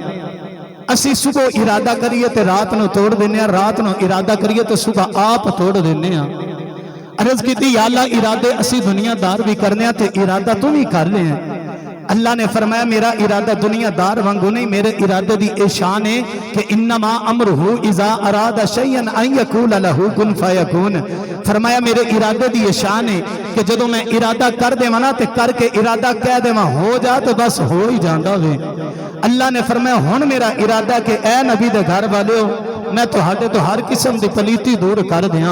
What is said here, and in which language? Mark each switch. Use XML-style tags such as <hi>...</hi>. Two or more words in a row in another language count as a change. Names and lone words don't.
<pa>اسی صبح ارادہ کریے تے رات نوں توڑ دینے، رات نوں ارادہ کریے تو صبح آپ توڑ دینے. عرض کیتی یا اللہ ارادے اسی دنیادار وی کرنے تے ارادہ توں وی کر لے. اللہ نے فرمایا میرا ارادہ دنیادار وانگوں نہیں، میرے ارادے دی ایہ شان ہے کہ</pa> <ar>إنما أمره إذا أراد شيئا أن يقول له كن فيكون.</ar> <pa>فرمایا میرے ارادے دی ایہ شان ہے کہ جدوں میں ارادہ کر دیواں ناں تے کر کے ارادہ کہہ دیواں ہو جا تو بس ہو ہی جاندا اے. اللہ نے فرمایا ہن میرا ارادہ کہ اے نبی دے گھر والیو میں تہاڈے توں ہر قسم دی پلیتی دور کر دیاں.</pa>